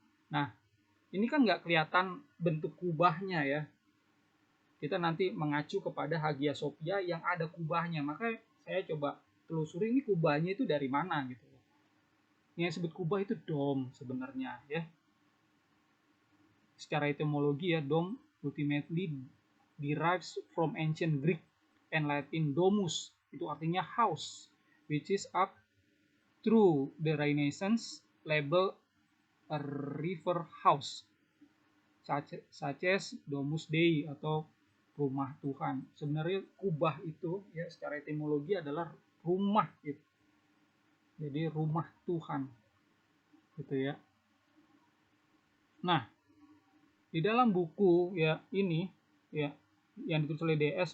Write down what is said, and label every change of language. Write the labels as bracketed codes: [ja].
[id] Nah, ini kan nggak kelihatan bentuk kubahnya ya. Kita nanti mengacu kepada Hagia Sophia yang ada kubahnya. Maka saya coba telusuri ini kubahnya itu dari mana gitu. Yang disebut kubah itu dom sebenarnya ya. Secara etimologi ya, [en] dom ultimately derives from ancient Greek and Latin domus, [id] itu artinya [en] house, which is up through the Renaissance label a river house, such as domus Dei [id] atau rumah Tuhan. Sebenarnya kubah itu ya secara etimologi adalah rumah gitu. Jadi rumah Tuhan gitu ya. Nah, di dalam buku ya ini ya yang ditulis oleh D.S.